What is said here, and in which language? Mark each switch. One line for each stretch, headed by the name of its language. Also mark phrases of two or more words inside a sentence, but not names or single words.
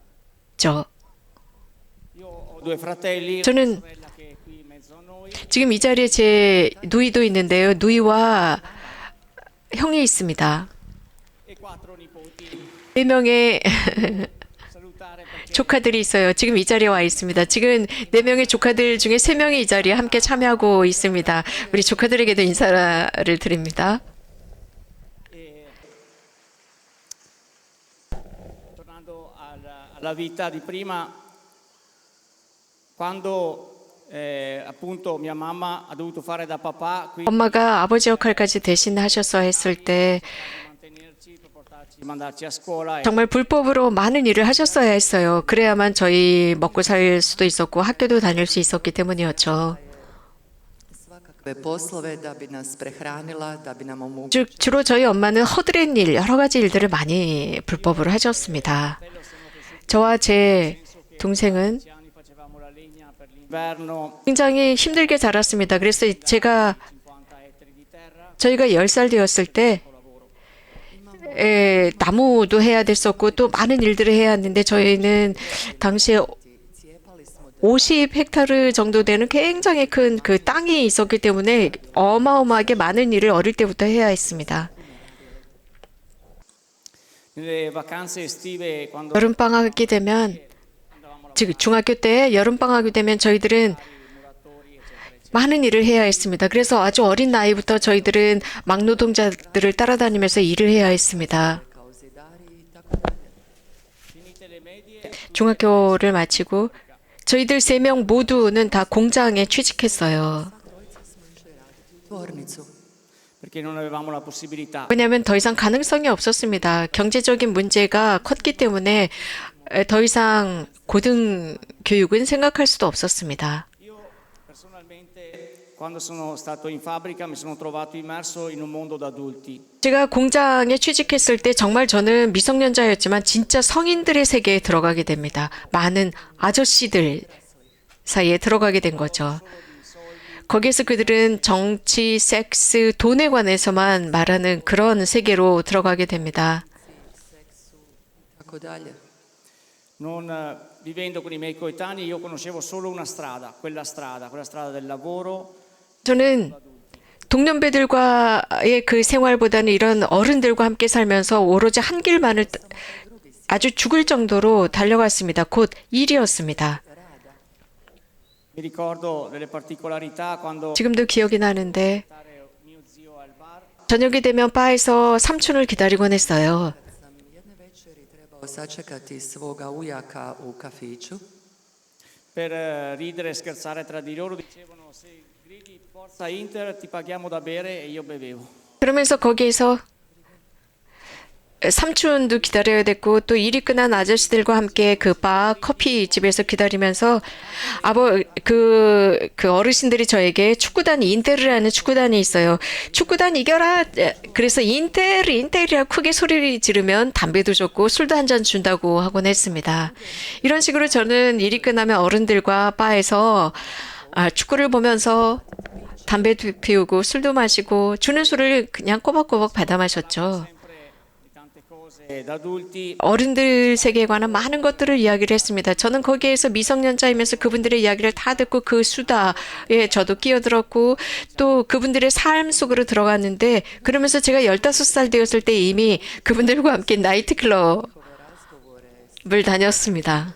Italian: Io ho due fratelli,
Korean: 저는
Italian: una sorella che è qui in mezzo a noi.
Korean: 지금 이 자리에 제 누이도 있는데요. 누이와 형이 있습니다.
Italian: E quattro nipoti.
Korean: 4명의
Italian: Salutare perché
Korean: 조카들이 있어요. 지금 이 자리에 와 있습니다. 지금 4명의 조카들 중에 3명이 이 자리에 함께 참여하고 있습니다. 우리 조카들에게도 인사를 드립니다.
Italian: tornando alla vita di prima, quando appunto mia mamma ha dovuto fare da papà, quindi
Korean: 엄마가 아버지 역할까지 대신하셔서 했을 때
Italian: mantenerci, per portarci, mandarci a scuola e
Korean: 정말 불법으로 많은 일을 하셨어야 했어요. 그래야만 저희 먹고 살 수도 있었고 학교도 다닐 수 있었기 때문이었죠.
Croatian: svakakve poslove da bi nas prehranila, da bi nam omogućila
Korean: 즉 주로 저희 엄마는 허드렛 일, 여러 가지 일들을 많이 불법으로 하셨습니다. 저와 제 동생은
Italian: 10 anni facevamo la legna per l'inverno,
Korean: 굉장히 힘들게 자랐습니다. 그래서 제가
Italian: 50 ettari di terra,
Korean: 저희가 10살 되었을 때 나무도 해야 됐었고 또 많은 일들을 해야 했는데 저희는 당시에
Croatian: cijepali smo
Korean: 50헥타르 정도 되는 굉장히 큰 그 땅이 있었기 때문에 어마어마하게 많은 일을 어릴 때부터 해야 했습니다.
Italian: nelle vacanze estive quando
Korean: 여름 방학이 되면 즉 중학교 때 여름 방학이 되면 저희들은 많은 일을 해야 했습니다. 그래서 아주 어린 나이부터 저희들은 막노동자들을 따라다니면서 일을 해야 했습니다.
Croatian: kao zidari i tako dalje.
Italian: finite le medie
Korean: 중학교를 마치고 저희들 3명 모두는 다 공장에 취직했어요.
Croatian: Trojica smo išli raditi u tvornicu.
Italian: perché non avevamo la possibilità.
Korean: 왜냐하면 더 이상 가능성이 없었습니다. 경제적인 문제가 컸기 때문에 더 이상 고등 교육은 생각할 수도 없었습니다.
Italian: Io personalmente, quando sono stato in fabbrica, mi sono trovato immerso in un mondo da adulti.
Korean: 제가 공장에 취직했을 때 정말 저는 미성년자였지만 진짜 성인들의 세계에 들어가게 됩니다. 많은 아저씨들 사이에 들어가게 된 거죠. 거기에서 그들은 정치, 섹스, 돈에 관해서만 말하는 그런 세계로 들어가게 됩니다.
Croatian: Tako dalje.
Italian: Non vivendo con i miei coetanei, io conoscevo solo una strada, quella strada del lavoro.
Korean: 저는 동년배들과의 그 생활보다는 이런 어른들과 함께 살면서 오로지 한 길만을 아주 죽을 정도로 달려갔습니다. 곧 일이었습니다.
Italian: Mi ricordo delle particolarità quando
Korean: 지금도 기억이 나는데
Italian: mio zio al bar.
Korean: 저녁이 되면 바에서 삼촌을 기다리곤 했어요.
Croatian: Sam jedne večeri trebao sačekati svoga ujaka u kafiću.
Italian: Per ridere e scherzare tra di loro dicevano se gridi forza Inter ti paghiamo da bere e io bevevo.
Korean: 그러면서 거기에서 삼촌도 기다려야 됐고 또 일이 끝난 아저씨들과 함께 그 바 커피 집에서 기다리면서 그 어르신들이 저에게 축구단 인테르라는 축구단이 있어요. 축구단 이겨라. 그래서 인테르라고 크게 소리 지르면 담배도 줬고 술도 한 잔 준다고 하곤 했습니다. 이런 식으로 저는 일이 끝나면 어른들과 바에서 축구를 보면서 담배도 피우고 술도 마시고 주는 술을 그냥 꼬박꼬박 받아 마셨죠.
Italian: Da adulti
Korean: 어른들 세계에 관한 많은 것들을 이야기를 했습니다. 저는 거기에서 미성년자이면서 그분들의 이야기를 다 듣고 그 수다에 저도 끼어들었고 또 그분들의 삶 속으로 들어갔는데 그러면서 제가 15살 되었을 때 이미 그분들과 함께 나이트클럽을 다녔습니다.